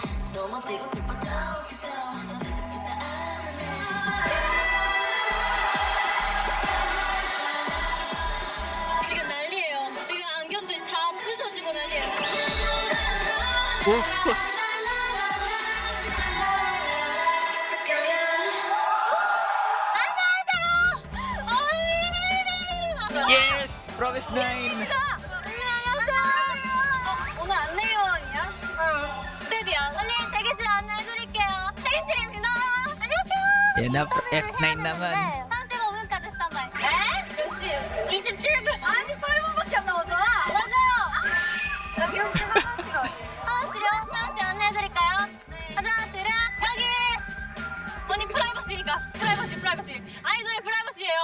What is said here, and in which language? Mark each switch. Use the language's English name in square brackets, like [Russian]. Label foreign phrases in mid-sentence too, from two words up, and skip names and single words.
[Korean] 넘어지고 슬퍼도 그저 너를 슬프지 않았네. 지금 난리예요. 지금 안경들 다 부셔지고 난리예요. [English] Oof. Yes! Promise 9. [Korean] 안녕하세요. 오늘 안내 요원이야? 스테디야. 언니 대기실 안내해드릴게요. 대기실입니다. 안녕하세요. [Filipino] Yan na, F9 naman. [Korean] 35분까지 스탠바이. 네? 몇 시? 27분. 아니 8분밖에 안 남았잖아. 맞아요. 여기 혹시 화장실 어디? 화장실이요? 화장실 안내해드릴까요? 화장실은 여기. 언니 프라이버시니까. 프라이버시. 아이돌의 프라이버시예요.